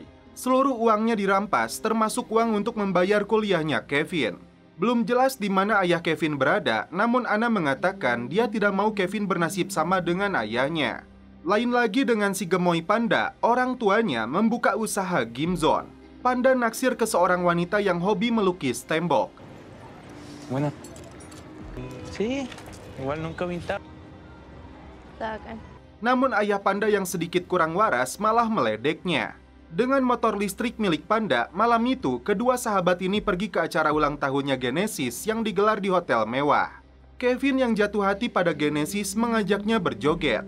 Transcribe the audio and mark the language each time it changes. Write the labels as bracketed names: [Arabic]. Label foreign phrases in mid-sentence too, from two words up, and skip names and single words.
[Indonesian] Seluruh uangnya dirampas, termasuk uang untuk membayar kuliahnya Kevin. Belum jelas di mana ayah Kevin berada, namun Anna mengatakan dia tidak mau Kevin bernasib sama dengan ayahnya. Lain lagi dengan si gemoy Panda, orang tuanya membuka usaha Gimzon. Panda naksir ke seorang wanita yang hobi melukis tembok. [Spanish] Bueno. Sí, igual nunca pintar. [Indonesian] Namun ayah Panda yang sedikit kurang waras malah meledeknya. Dengan motor listrik milik Panda, malam itu kedua sahabat ini pergi ke acara ulang tahunnya Genesis yang digelar di hotel mewah. Kevin yang jatuh hati pada Genesis mengajaknya berjoget.